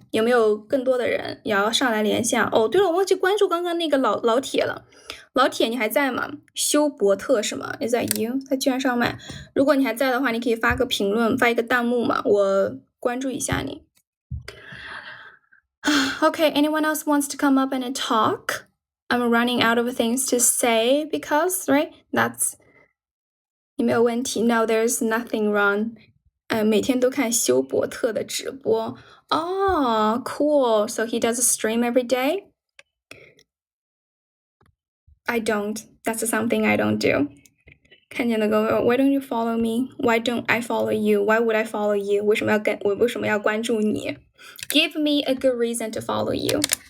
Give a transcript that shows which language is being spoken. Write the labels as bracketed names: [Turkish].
[Chinese] 有没有更多的人也要上来连线？哦，对了，我忘记关注刚刚那个老铁了。老铁，你还在吗？ [English] 休伯特 [Chinese] 是吗 [English] ？Is that you？ [Chinese] 他居然上麦。如果你还在的话，你可以发个评论，发一个弹幕嘛，我关注一下你。 [English] Okay, anyone else wants to come up and talk? I'm running out of things to say because, right? That's [Chinese] 有没有问题 [English] ？No, there's nothing wrong. [Chinese] 每天都看休伯特的直播。 [English] Oh, cool. So he does a stream every day? I don't. That's something I don't do. [Chinese] 看见那个 [English] Why don't you follow me? Why don't I follow you? Why would I follow you? [Chinese] 为什么要关注你 [English] Give me a good reason to follow you.